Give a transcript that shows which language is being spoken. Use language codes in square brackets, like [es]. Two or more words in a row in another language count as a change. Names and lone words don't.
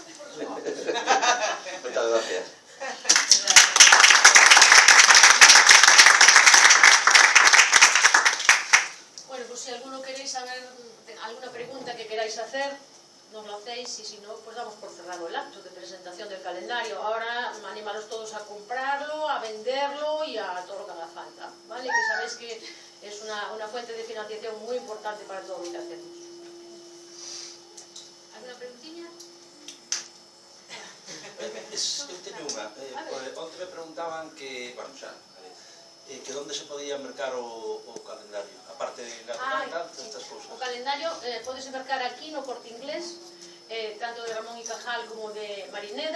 [gl] Moitas gracias. [es] Bueno, pues si alguno queréis saber alguna pregunta que queráis hacer, nos lo hacéis, y si no, pues damos por cerrado el acto de presentación del calendario. Ahora animaros todos a comprarlo, a venderlo y a todo lo que haga falta, ¿vale? Que sabéis que es una fuente de financiación muy importante para todo lo que hacemos. ¿Alguna preguntilla? [gl] Eu teño unha. Onte me preguntaban que, bueno, xa, que onde se podía mercar o calendario, aparte de Gatocán, estas cousas. O calendario podese mercar aquí no Corte Inglés, tanto de Ramón y Cajal como de Marineda.